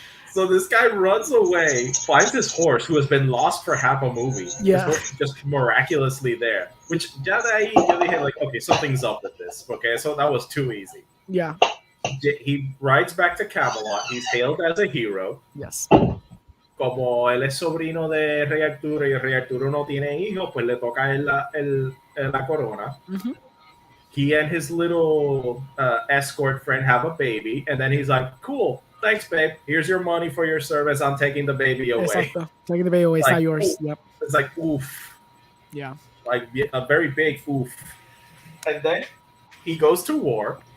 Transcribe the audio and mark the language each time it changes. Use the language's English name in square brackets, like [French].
[English] So this guy runs away, finds his horse, who has been lost for half a movie. Yeah. Just miraculously there. Which, [Spanish] ya de ahí, yo dije, [English] like, okay, something's up with this. Okay, so that was too easy. Yeah. He rides back to Camelot. He's hailed as a hero. Yes. [Spanish] como él es sobrino de Rey Arturo y el Rey Arturo no tiene hijos, pues le toca a él la corona. Ujú. [English] He and his little escort friend have a baby, and then he's like, "Cool, thanks, babe. Here's your money for your service. I'm taking the baby away." [Spanish] Exacto. [English] Taking the baby away, it's Like, not yours. ooh. Yep. It's like, oof. Yeah. Like a very big oof. And then he goes to war.